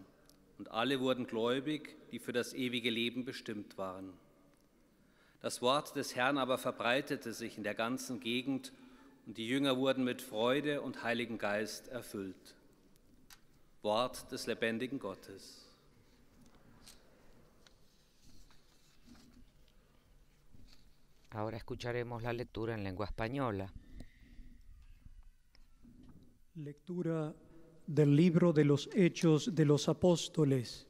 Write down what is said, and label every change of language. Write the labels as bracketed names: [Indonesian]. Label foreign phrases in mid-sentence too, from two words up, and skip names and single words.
[German] Und alle wurden gläubig, die für das ewige Leben bestimmt waren. Das Wort des Herrn aber verbreitete sich in der ganzen Gegend, und die Jünger wurden mit Freude und Heiligen Geist erfüllt. Wort des lebendigen Gottes. [Spanish] Ahora escucharemos la lectura en lengua española. Lectura del libro de los Hechos de los Apóstoles.